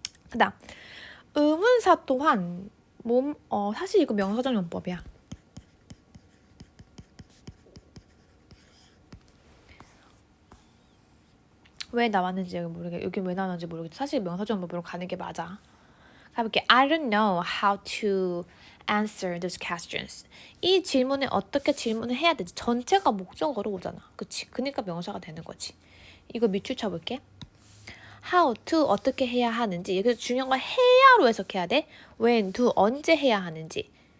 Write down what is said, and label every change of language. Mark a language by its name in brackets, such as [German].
[Korean] 그 다음 의문사 또한 사실 이거 명사적 용법이야. 왜 나왔는지 여기 왜 나왔는지 모르겠어. 사실 명사적 용법으로 가는 게 맞아. 가볼게. [English] I don't know how to answer those questions. [Korean] 이 질문에 어떻게 질문을 해야 되지? 전체가 목적어로 오잖아. 그치? 그러니까 명사가 되는 거지. 이거 밑줄 쳐볼게. how to 어떻게 해야 하는지. 여기서 중요한 건 해야로 해석해야 돼. when to 언제 해야 하는지.